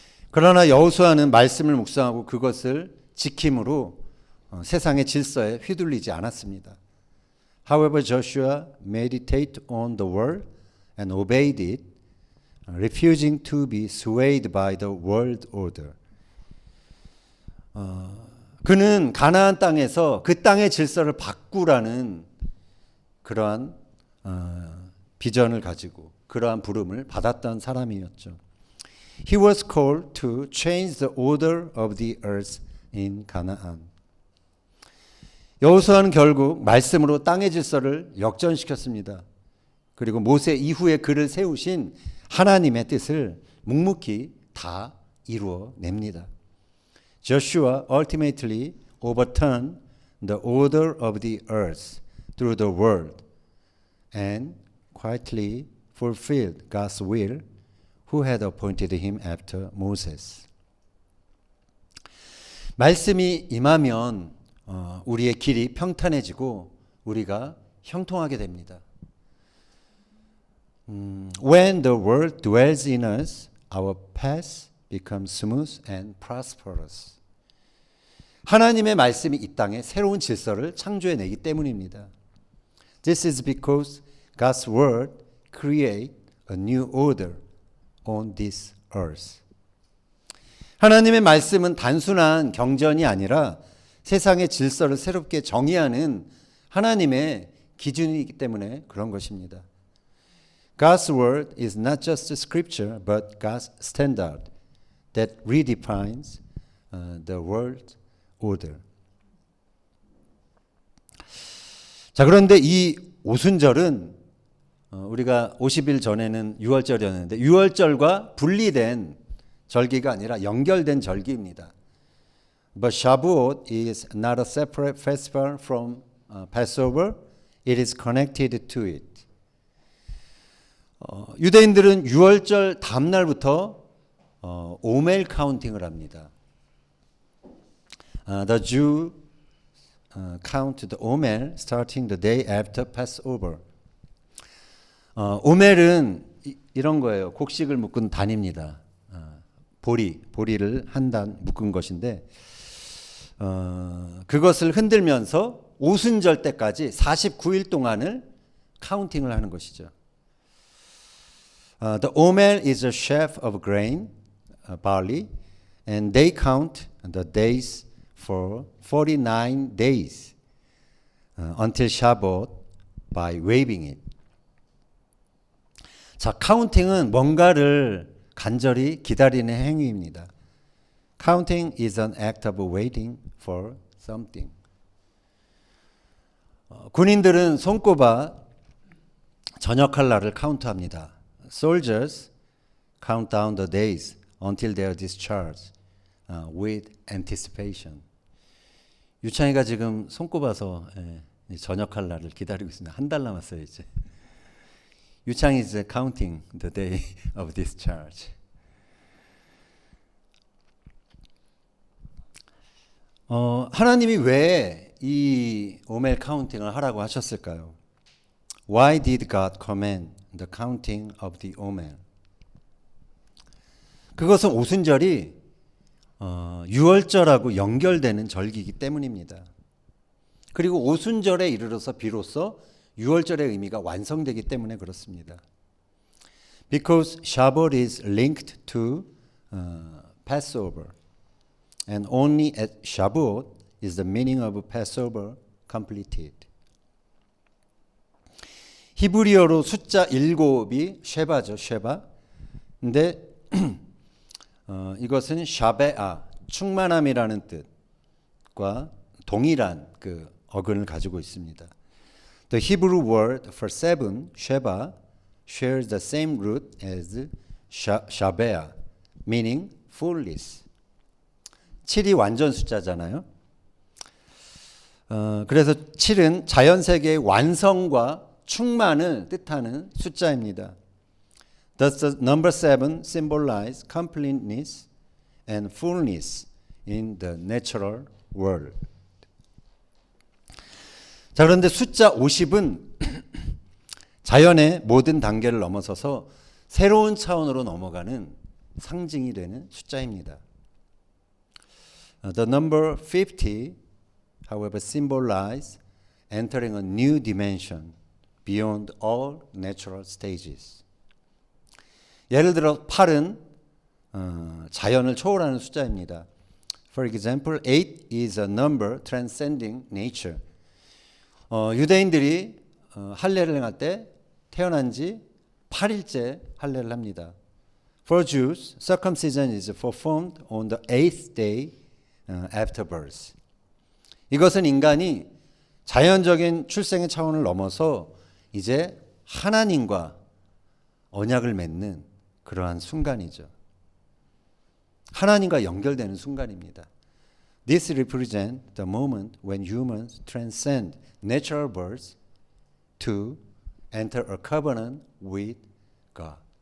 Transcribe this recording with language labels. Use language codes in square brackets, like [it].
[ko] 그러나 여호수아는 말씀을 묵상하고 그것을 지킴으로 세상의 질서에 휘둘리지 않았습니다. [en] However, Joshua meditated on the word and obeyed it, refusing to be swayed by the world order. [ko] 그는 가나안 땅에서 그 땅의 질서를 바꾸라는 그러한 비전을 가지고 그러한 부름을 받았던 사람이었죠. [en] He was called to change the order of the earth in Canaan. [ko] 여호수아는 결국 말씀으로 땅의 질서를 역전시켰습니다. 그리고 모세 이후에 그를 세우신 하나님의 뜻을 묵묵히 다 이루어냅니다. [en] Joshua ultimately overturned the order of the earth through the word and quietly fulfilled God's will, who had appointed him after Moses. [ko] 말씀이 임하면 우리의 길이 평탄해지고 우리가 형통하게 됩니다. [en] When the word dwells in us, our path becomes smooth and prosperous. [ko] 하나님의 말씀이 이 땅에 새로운 질서를 창조해내기 때문입니다. [en] This is because God's word creates a new order on this earth. [ko] 하나님의 말씀은 단순한 경전이 아니라 세상의 질서를 새롭게 정의하는 하나님의 기준이기 때문에 그런 것입니다. [en] God's word is not just scripture, but God's standard that redefines the world order. [ko] 자, 그런데 이 오순절은 우리가 50일 전에는 유월절이었는데 유월절과 분리된 절기가 아니라 연결된 절기입니다. [en] But Shavuot is not a separate festival from Passover. It is connected to it. [ko] 유대인들은 유월절 다음날부터 오멜 카운팅을 합니다. [en] The Jew count the omer starting the day after Passover. [ko] 오멜은 이런 거예요. 곡식을 묶은 단입니다. 보리를 한 단 묶은 것인데 그것을 흔들면서 오순절 때까지 49일 동안을 카운팅을 하는 것이죠. [en] The omer is a sheaf of grain, barley, and they count the days for 49 days until Shabbat by waving it. [ko] 자, 카운팅은 뭔가를 간절히 기다리는 행위입니다. [en] Counting is an act of waiting for something. [ko] 군인들은 손꼽아 전역할 날을 카운트합니다. [en] Soldiers count down the days until they are discharged with anticipation. [ko] 유창이가 지금 손꼽아서 전역할 날을 기다리고 있습니다. 한 달 남았어요 이제. [en] 유창이 is counting the day of discharge. [ko] 하나님이 왜 이 오멜 카운팅을 하라고 하셨을까요? [en] Why did God command the counting of the omer? [ko] 그것은 오순절이 유월절하고 연결되는 절기이기 때문입니다. 그리고 오순절에 이르러서 비로소 유월절의 의미가 완성되기 때문에 그렇습니다. [en] Because Shabbat is linked to Passover, and only at Shabbat is the meaning of Passover completed. [ko] 히브리어로 숫자 7이 쉐바죠, 쉐바. 근데 이것은 샤베아, 충만함이라는 뜻과 동일한 그 어근을 가지고 있습니다. [en] The Hebrew word for seven, sheba, shares the same root as shabea, meaning fullness. [ko] 7이 완전 숫자잖아요. 그래서 7은 자연세계의 완성과 충만을 뜻하는 숫자입니다. [en] Thus the number 7 symbolizes completeness and fullness in the natural world. [ko] 자, 그런데 숫자 50은 자연의 모든 단계를 넘어서서 새로운 차원으로 넘어가는 상징이 되는 숫자입니다. [en] The number 50, however, symbolizes entering a new dimension beyond all natural stages. [ko] 예를 들어 8은 자연을 초월하는 숫자입니다. [en] For example, 8 is a number transcending nature. [ko] 유대인들이 할례를 행할 때 태어난 지 8일째 할례를 합니다. [en] For Jews, circumcision is performed on the 8th day after birth. [ko] 이것은 인간이 자연적인 출생의 차원을 넘어서 이제 하나님과 언약을 맺는 그러한 순간이죠. 하나님과 연결되는 순간입니다. [en] This represents the moment when humans transcend natural birth to enter a covenant with God.